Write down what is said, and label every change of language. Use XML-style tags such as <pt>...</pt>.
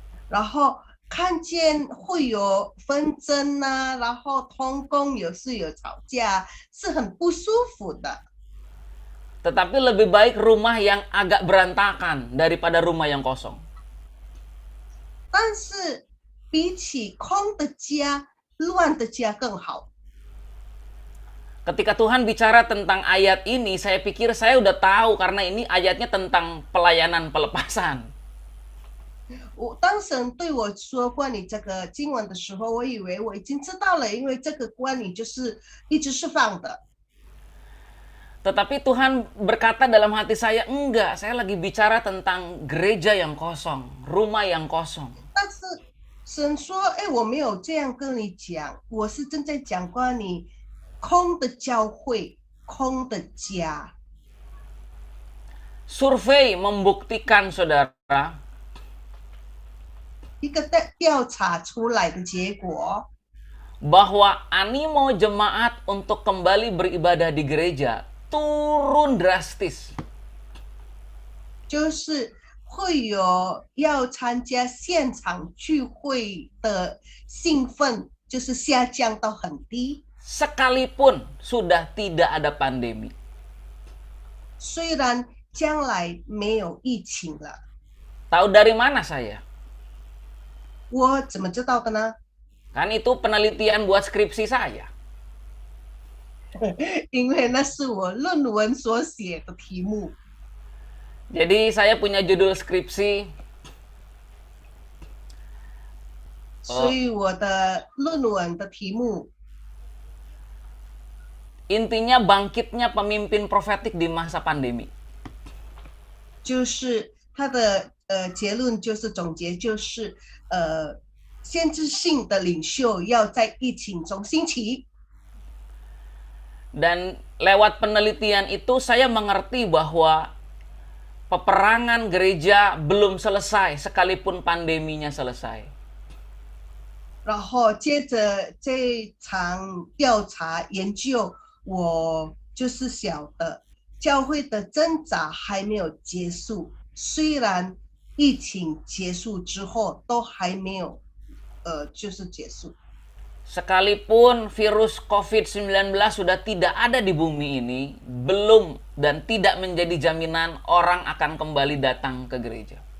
<zh>然后看见会有纷争啊，然后同工有时有吵架，是很不舒服的。</zh> <id>Tetapi lebih baik rumah yang agak berantakan daripada rumah yang kosong.</id> <zh>但是比起空的家、乱的家更好。</zh> <id>Ketika Tuhan bicara tentang ayat ini, saya pikir saya udah tahu karena ini ayatnya tentang pelayanan pelepasan.</id> <zh>当神对我说关于这个经文的时候，我以为我已经知道了，因为这个关于就是一直释放的。</zh> <id>Tetapi Tuhan berkata dalam hati saya, enggak, saya lagi bicara tentang gereja yang kosong, rumah yang kosong.</id> <zh>但是神说：“哎，我没有这样跟你讲，我是正在讲关于空的教会、空的家。”</zh> <id>Survei membuktikan, saudara,</id> <zh>一个调查出来的结果，</zh> <id>bahwa animo jemaat untuk kembali beribadah di gereja turun drastis.</id> <zh>就是会有要参加现场聚会的兴奋，就是下降到很低。</zh> <id>Sekalipun sudah tidak ada pandemi.</id> <zh>虽然将来没有疫情了，</zh> <id>Tahu dari mana saya?</id> <zh>我怎么知道的呢？</zh> <id>Kan itu penelitian buat skripsi saya.</id> <zh>因为那是我论文所写的题目。</zh> <id>Jadi saya punya judul skripsi</id> <zh>所以我的论文的题目</zh> <id>intinya bangkitnya pemimpin profetik di masa pandemi.</id> <zh>就是它的结论就是总结就是先知性的领袖要在疫情中兴起。</zh> <id>Dan lewat penelitian itu saya mengerti bahwa peperangan gereja belum selesai sekalipun pandeminya selesai.</id> <zh>然后接着这场调查研究，我就是晓得教会的挣扎还没有结束，虽然疫情结束之后都还没有就是结束。</zh> <id>Sekalipun virus COVID-19 sudah tidak ada di bumi ini, belum dan tidak menjadi jaminan orang akan kembali datang ke gereja.</id>